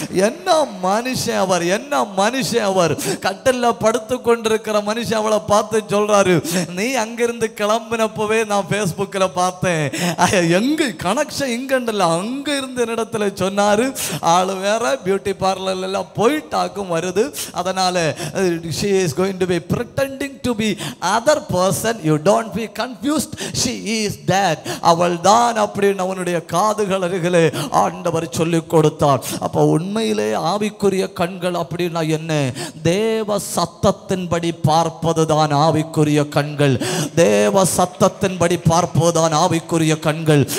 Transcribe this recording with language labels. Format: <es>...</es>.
<ta>என்ன மனுஷன் அவர், என்ன மனுஷன் அவர். கட்டல்ல படுத்து கொண்டிருக்கிற மனுஷன் அவளை பார்த்து சொல்றாரு, நீ அங்கிருந்து கிளம்பினப்பவே நான் Facebookல பார்த்தேன், எங்க கனெக்ஷன் இங்கண்டல அங்க இருந்த இடத்துல சொன்னாரு, ஆளு வேற, பியூட்டி பார்லர்ல எல்லாம் போயிட்டாக்கும் வருது. அதனால</ta> <en>she is going to be pretending to be other person, you don't be confused, she is that.</en> <ta>அவள் தான் அப்படின்னு அவனுடைய காதுகள் அருகிலே ஆண்டவர் சொல்லிக் கொடுத்தார். அப்ப உண்மையிலே ஆவிக்குரிய கண்கள் அப்படின்னா என்ன? தேவ சத்தத்தின்படி பார்ப்பதுதான் ஆவிக்குரிய கண்கள். தேவ சத்தத்தின்படி பார்ப்பதுதான் ஆவிக்குரிய கண்கள்.</ta>